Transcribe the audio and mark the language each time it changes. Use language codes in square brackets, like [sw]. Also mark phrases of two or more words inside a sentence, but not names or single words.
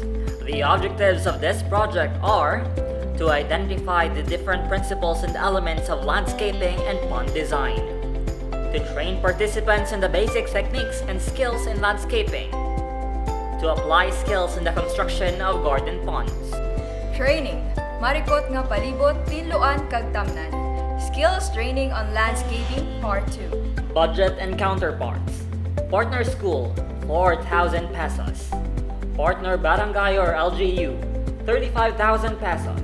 [en] The objectives of this project are to identify the different principles and elements of landscaping and pond design, to train participants in the basic techniques and skills in landscaping, to apply skills in the construction of garden ponds. Training. [hil] Marikot nga palibot, tinluan kag tamnan. [en] Skills training on landscaping, Part 2. Budget and counterparts. Partner school, 4,000 pesos. Partner barangay or LGU, 35,000 pesos.